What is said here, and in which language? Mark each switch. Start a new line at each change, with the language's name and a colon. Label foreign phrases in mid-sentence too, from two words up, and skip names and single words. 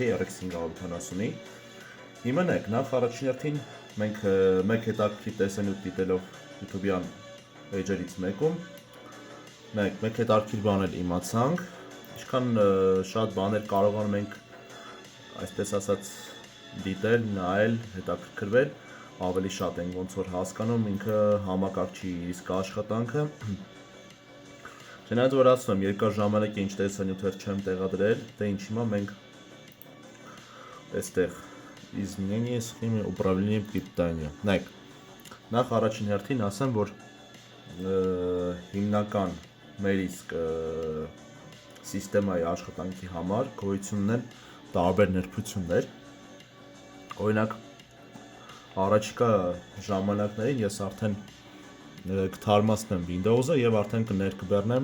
Armenian: RX 570-ի։ Հիմա նայեք, նախ առաջին հերթին մենք մեկ հետաքրքիր տեսանյութ դիտելով YouTube-յան page-երից մեկում, նայեք, մեկ հետաքրքիր բան էլ իմացանք, ինչքան շատ բաներ կարողանում ենք այսպես ասած դիտել, նայել, հետաքրքրվել, ավելի շատ ենք ոնց որ հասկանում ինքը համակարգչի իսկ աշխատանքը։ Չնայած որ ասում եմ, երկար ժամանակ է ինչ տեսանյութեր չեմ տեղադրել, դե ինչ հիմա մենք այստեղ
Russian: изменение схемы управления питания։
Armenian: Նայեք, նախ առաջին հերթին ասեմ, որ հիմնական մեր իսկ սիստեմայի աշխատանքի համար գոյություն ունեն տարբեր նրբություններ։ Օրինակ, առաջիկա ժամանակներին ես արդեն կթարմացնեմ Windows-ը եւ արդեն կներկբեռնեմ